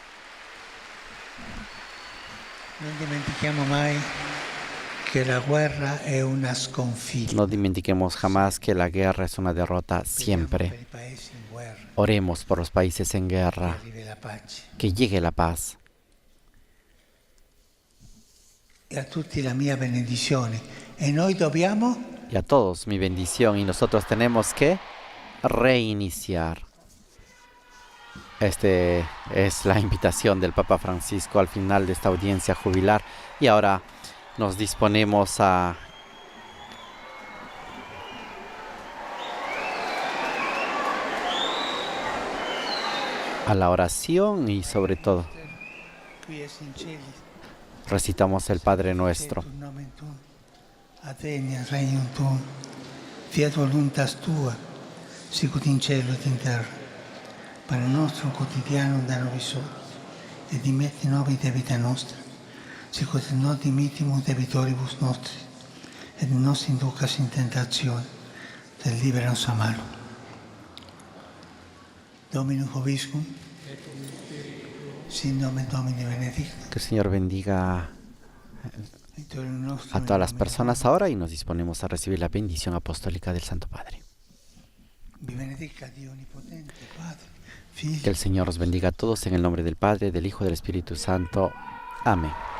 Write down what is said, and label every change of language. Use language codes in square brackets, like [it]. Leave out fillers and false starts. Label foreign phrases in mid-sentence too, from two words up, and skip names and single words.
[es] No dimentiquemos jamás que la guerra es una derrota siempre. Oremos por los países en guerra, que llegue la paz. [it] Y a tutti la mia benedizione. E noi dobbiamo? [es] Y a todos mi bendición, y nosotros tenemos que reiniciar. Esta es la invitación del Papa Francisco al final de esta audiencia jubilar. Y ahora nos disponemos a la oración y sobre todo recitamos el Padre Nuestro. [la] Advenia regnum tuum, fiat voluntas tua, sicut in cielo et in terra. Pane nostrum quotidianum da nobis hodie, et dimitte nobis debita nostra, sicut et nos dimittimus debitoribus nostris, et nos inducas in tentatione, sed libera nos a malo. Dominus vobiscum, sin nomen Domini benedictum. [es] Que el Señor bendiga a todas las personas ahora y nos disponemos a recibir la bendición apostólica del Santo Padre. Que el Señor os bendiga a todos en el nombre del Padre, del Hijo y del Espíritu Santo. Amén.